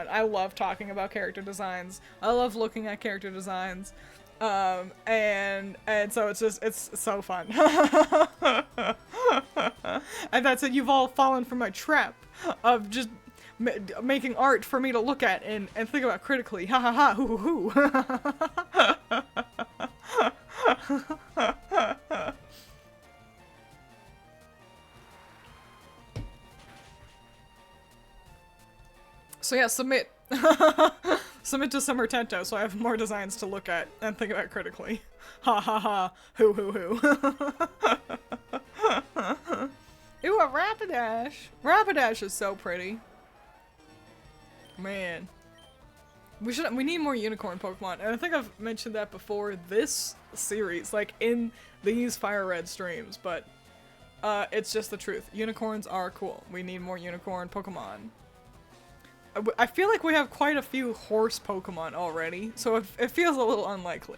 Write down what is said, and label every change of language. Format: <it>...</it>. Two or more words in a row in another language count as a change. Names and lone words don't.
<en>I love talking about character designs. I love looking at character designs. And so it's so fun. And that's it. You've all fallen for my trap of just making art for me to look at and think about critically. Ha ha ha, hoo hoo hoo. So yeah, submit. Submit to Summer Teto so I have more designs to look at and think about critically. Ha ha ha, hoo hoo hoo. Ooh, a Rapidash. Rapidash is so pretty. Man. We need more unicorn Pokemon, and I think I've mentioned that before this series, like in these Fire Red streams, but it's just the truth. Unicorns are cool. We need more unicorn Pokemon. I feel like we have quite a few horse Pokemon already, so it feels a little unlikely.</en>